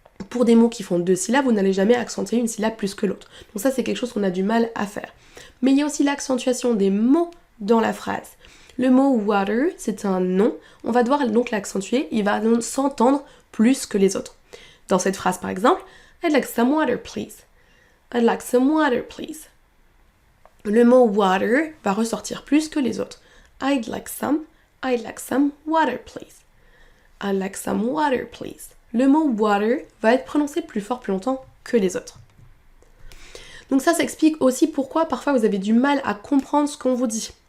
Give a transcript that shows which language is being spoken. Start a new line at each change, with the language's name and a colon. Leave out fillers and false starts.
French: Pour des mots qui font 2 syllabes, vous n'allez jamais accentuer une syllabe plus que l'autre. Donc ça, c'est quelque chose qu'on a du mal à faire. Mais il y a aussi l'accentuation des mots dans la phrase. Le mot water, c'est un nom. On va devoir donc l'accentuer. Il va donc s'entendre plus que les autres. Dans cette phrase, par exemple,
English: I'd like some water, please. I'd like some water, please.
French: Le mot water va ressortir plus que les autres.
English: I'd like some water, please. I'd like some water, please.
French: Le mot water va être prononcé plus fort, plus longtemps que les autres. Donc ça s'explique aussi pourquoi parfois vous avez du mal à comprendre ce qu'on vous dit.